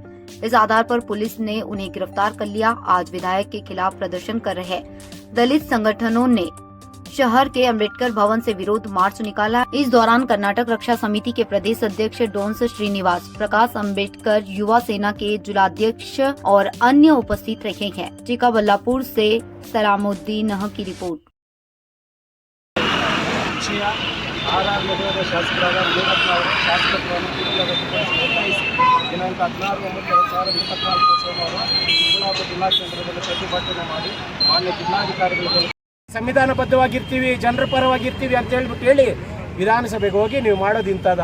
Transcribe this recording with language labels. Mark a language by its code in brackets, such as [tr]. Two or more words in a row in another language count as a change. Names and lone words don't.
[hi] इस आधार पर पुलिस ने उन्हें गिरफ्तार कर लिया। आज विधायक के खिलाफ प्रदर्शन कर रहे दलित संगठनों ने शहर के अंबेडकर भवन से विरोध मार्च निकाला। इस दौरान कर्नाटक रक्षा समिति के प्रदेश अध्यक्ष डोंस श्रीनिवास, प्रकाश अंबेडकर युवा सेना के जिलाध्यक्ष और अन्य उपस्थित रहे हैं। चिक्काबल्लापुर से सलामुद्दीन की रिपोर्ट। [kn] ಆರ್ ನಗರದ ಶಾಸಕರಾದ ಮುನಿರತ್ನ ಅವರು ಶಾಸಕತ್ವವನ್ನು ಒತ್ತಾಯಿಸಿ ದಿನಾಂಕ 16/9/2024 ಸೋಮವಾರ ಚಿಕ್ಕಬಳ್ಳಾಪುರ ಜಿಲ್ಲಾ ಕೇಂದ್ರದಲ್ಲಿ ಪ್ರತಿಭಟನೆ ಮಾಡಿ ಮಾನ್ಯ ಜಿಲ್ಲಾಧಿಕಾರಿಗಳು ಸಂವಿಧಾನಬದ್ಧವಾಗಿರ್ತೀವಿ, ಜನರ ಪರವಾಗಿರ್ತೀವಿ ಅಂತ ಹೇಳಿ ವಿಧಾನಸಭೆಗೆ ಹೋಗಿ ನೀವು ಮಾಡೋದು ಇಂಥದ?